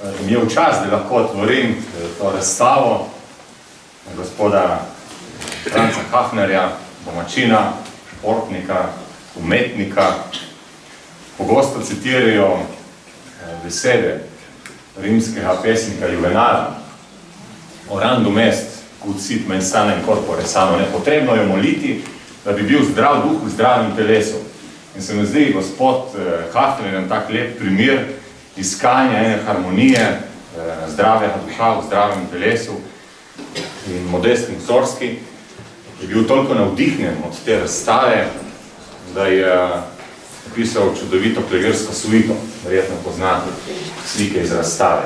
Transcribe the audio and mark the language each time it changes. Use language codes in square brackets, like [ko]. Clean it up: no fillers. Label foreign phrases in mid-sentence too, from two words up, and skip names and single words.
[sl] imel čas, da lahko otvorim to razstavo gospoda Franca Hafnerja, domačina, športnika, umetnika. Pogosto citirajo besede rimskega pesnika Juvenala: [la] Orandum est, ut sit mens sana in corpore sano. [sl] Potrebno je moliti, da bi bil zdrav duh v zdravem telesu. In se mi zdi gospod Hafner je tak lep primer iskanja ene harmonije, zdravega duha v zdravem telesu. In Modest Mussorgsky je bil toliko navdihnjen od te razstave, da je napisal čudovito klavirsko suito, verjetno poznate slike iz razstave.